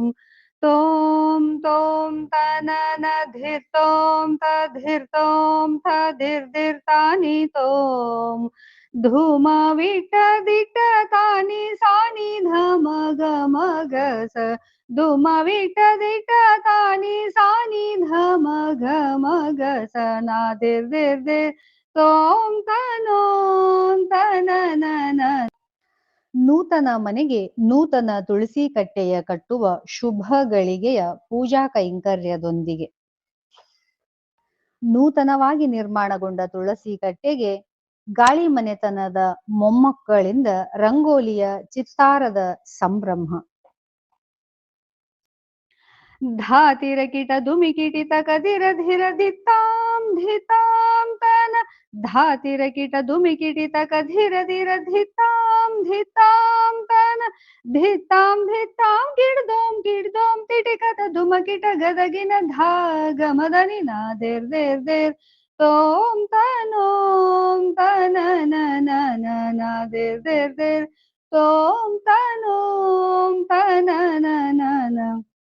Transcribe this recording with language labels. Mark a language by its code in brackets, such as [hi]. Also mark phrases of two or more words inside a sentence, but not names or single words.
[kn] ತೋಂ ತೋಂ ತನನ ಧಿರ್ ತೋಂ ತಧಿರ್ ತೋಂ ತಧಿರ್ ಧಿರ್ ತಾನಿ ತೋಂ, ಧೂಮ ವಿಟ ದಿಟ ತಾನಿ ಸಾನಿ ಧಮ ಗಮ ಗಸ, ಧೂಮ ವಿಟ ದಿಟ ತಾನಿ ಸಾನಿ ಧಮ ಗಮ ಗಸ, ನಾದಿರ್ ದಿರ್ ದಿರ್ ತೋಂ ತನೋಂ ತನನನ. ನೂತನ ಮನೆಗೆ ನೂತನ ತುಳಸಿ ಕಟ್ಟೆಯ ಕಟ್ಟುವ ಶುಭ ಗಳಿಗೆಯ ಪೂಜಾ ಕೈಂಕರ್ಯದೊಂದಿಗೆ ನೂತನವಾಗಿ ನಿರ್ಮಾಣಗೊಂಡ ತುಳಸಿ ಕಟ್ಟೆಗೆ ಗಾಳಿ ಮನೆತನದ ಮೊಮ್ಮಕ್ಕಳಿಂದ ರಂಗೋಲಿಯ ಚಿತ್ತಾರದ ಸಂಭ್ರಮ. ಧಾತಿರ ಕಿಟ ಧುಮಿ ಕಿಟಿತ ಕದಿರ ಧಿರ ದಿತ್ತಾಂ धितां तन धातिरकिट धुमिकिटित कधिर धिर धितां धितां तन धितां धितां गिड्दों तिटिकत धुमकिट गदगिन धागमदनि नादेर् तों तनों तनननननदेर् तों तनों तननननन